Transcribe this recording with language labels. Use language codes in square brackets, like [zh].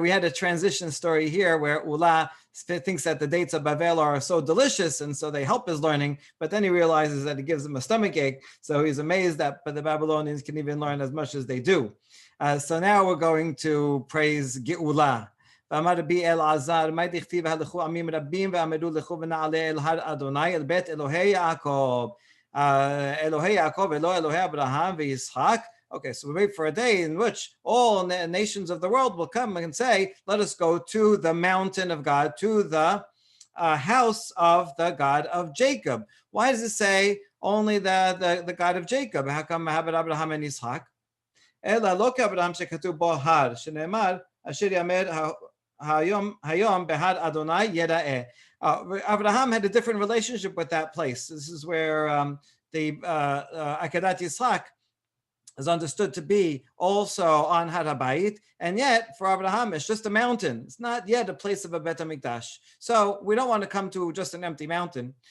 [en] We had a transition story here where Ula thinks that the dates of Bavel are so delicious, and so they help his learning, but then he realizes that it gives him a stomach ache, so he's amazed that the Babylonians can even learn as much as they do. So now we're going to praise Geula. [he] ואמר רבי אלעזר, מה דכתיב הלכו עמים רבים ועמדו לכו ונעלה אל הר אדוני אל בית אלוהי יעקב. אלוהי יעקב ולא אלוהי אברהם וישחק. [en] Okay, so we wait for a day in which all nations of the world will come and say, let us go to the mountain of God, to the house of the God of Jacob. Why does it say only the God of Jacob? How come Abraham and Yitzhak? [he] אלא לא כאברהם שכתוב בו הר, שנאמר, אשר יאמר Hayom behad Adonai yeda'eh. [en] Abraham had a different relationship with that place. This is where the Akedat Yitzhak is understood to be also on Har HaBayit, and yet for Abraham it's just a mountain. It's not yet a place of a Bet HaMikdash. So we don't want to come to just an empty mountain.